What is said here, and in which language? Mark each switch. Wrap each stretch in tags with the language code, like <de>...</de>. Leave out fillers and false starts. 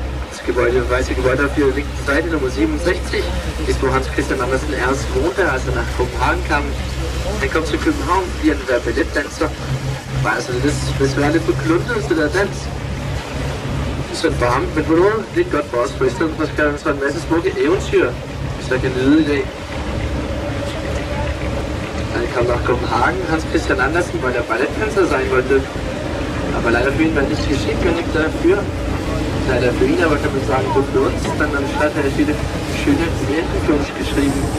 <de>Das Gebäude, weiße Gebäude auf der linken Seite, Nummer 67, ist wo Hans Christian Andersen erst wohnte, als er nach Kopenhagen kam.</de> <da>Han kom til København, fordi han ville være balletdanser. Var altså lidt besværligt for kluntet til der dans. Sådan for ham, men på noget lidt godt for os, for i stedet for skal han så en masse smukke eventyr, så kan nyde i dag.</da> <de>Dann kam nach Kopenhagen Hans Christian Andersen, weil er Balletttänzer sein wollte. Aber leider für ihn war nicht geschickt genug dafür. Leider für ihn, aber kann man sagen, gut für uns. Dann am Start hat er viele schöne Märchen für uns geschrieben.</de>